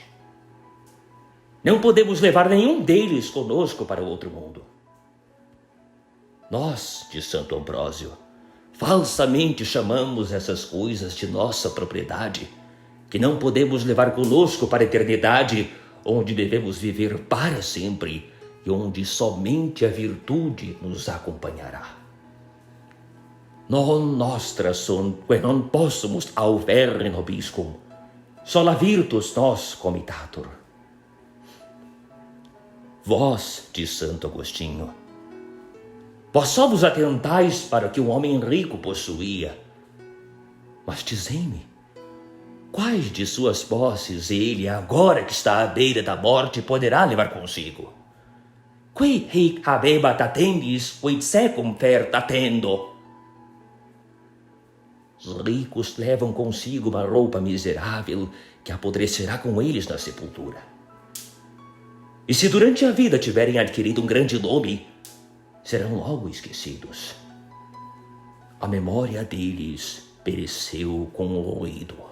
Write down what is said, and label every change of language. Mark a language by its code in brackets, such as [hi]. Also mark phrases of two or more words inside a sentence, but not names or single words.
[pt] Não podemos levar nenhum deles conosco para o outro mundo. Nós, diz Santo Ambrósio, falsamente chamamos essas coisas de nossa propriedade, que não podemos levar conosco para a eternidade, onde devemos viver para sempre e onde somente a virtude nos acompanhará. [la] Non nostra sunt, que non possumus auvere nobiscum, sola virtus nos comitatur. [pt] Vós, diz Santo Agostinho, vós só vos atentais para o que um homem rico possuía. Mas dizei-me, quais de suas posses ele, agora que está à beira da morte, poderá levar consigo? [la] Qui hic habebat attendis, quid secum fert attendo. [pt] Os ricos levam consigo uma roupa miserável que apodrecerá com eles na sepultura. E se durante a vida tiverem adquirido um grande nome, serão logo esquecidos. A memória deles pereceu com o ruído.